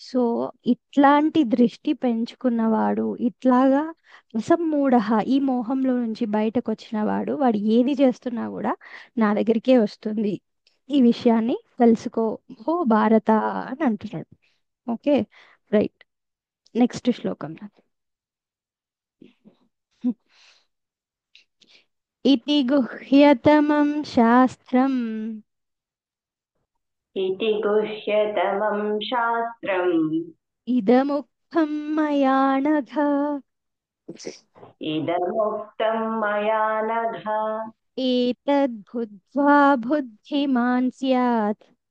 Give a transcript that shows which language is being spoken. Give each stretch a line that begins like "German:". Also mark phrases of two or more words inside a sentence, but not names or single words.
Telugu: సో ఇట్లాంటి దృష్టి పెంచుకున్నవాడు, ఇట్లాగా అసమ్మూఢ, ఈ మోహంలో నుంచి బయటకు వచ్చిన వాడు, వాడు ఏది చేస్తున్నా కూడా నా దగ్గరికే వస్తుంది, ఈ విషయాన్ని తెలుసుకో ఓ భారత అని అంటున్నాడు.
English: okay, right. next
Telugu: శ్లోకం.
Sanskrit: ఇతి గుహ్యతమం శాస్త్రం इति गुह्यतमं शास्त्रम् ఇదముక్తం మయా నఘ इदमुक्तं मया नघ ఏతద్బుద్ధ్వా బుద్ధిమాన్ స్యాత్